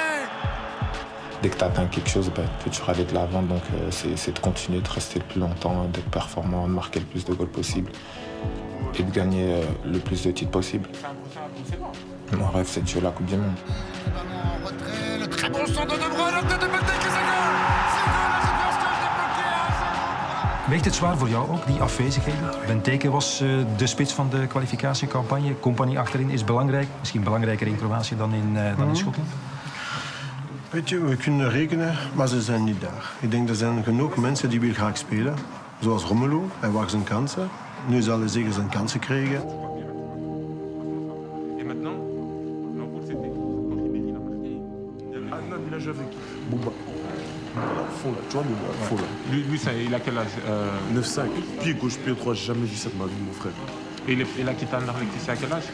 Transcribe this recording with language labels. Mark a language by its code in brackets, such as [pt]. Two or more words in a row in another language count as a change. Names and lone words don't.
[fr] Dès que tu atteins quelque chose, bah, tu peux aller de l'avant, donc c'est de continuer, de rester le plus longtemps, d'être performant, de marquer le plus de goals possible et de gagner le plus de titres possible. Mon rêve, c'est de jouer la Coupe du Monde. Le très bon centre de De Bruyne, la tête de Benteke, c'est goal. C'est goal, la superstar débloqué. [nl] Weegt het zwaar voor jou ook, die afwezigheden? Benteke was de spits van de kwalificatiecampagne. Compagnie achterin is belangrijk. Misschien belangrijker in Kroatië dan in Schotland. Weet je, we kunnen rekenen, maar ze zijn niet daar. Ik denk, er zijn genoeg mensen die willen graag spelen. Zoals Romelu, hij wacht zijn kansen. Nu zal hij zeker zijn kansen krijgen. [fr] Bouba. Fond là, tu vois, fond là. Lui il a quel âge 9-5. Pied gauche, pied droit, j'ai jamais vu ça de ma vie, mon frère. Et il a quitté Anderlecht ici à quel âge?